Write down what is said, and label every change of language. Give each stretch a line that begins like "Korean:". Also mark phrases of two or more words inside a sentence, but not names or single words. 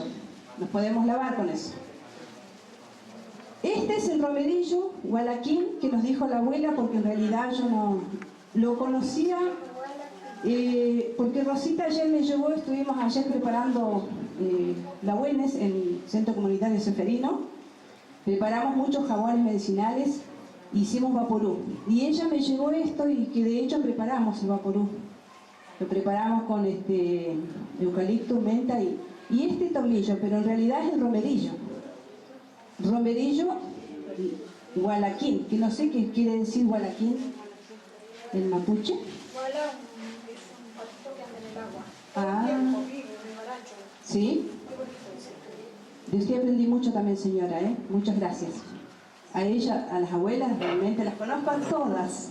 Spanish: Nos podemos lavar con eso. Este es el romerillo gualaquín que nos dijo la abuela, porque en realidad yo no lo conocía, porque Rosita ayer me llevó, estuvimos ayer preparando la Buenes en el Centro Comunitario Seferino, preparamos muchos jabones medicinales, hicimos vaporú, y ella me llevó esto y que de hecho preparamos el vaporú. Lo preparamos con eucalipto, menta y este tomillo, pero en realidad es el romerillo. Romerillo gualaquín, que no sé qué quiere decir gualaquín en mapuche. Ah, sí. De usted aprendí mucho también, señora, muchas gracias. A ella, a las abuelas, realmente las conozco a todas.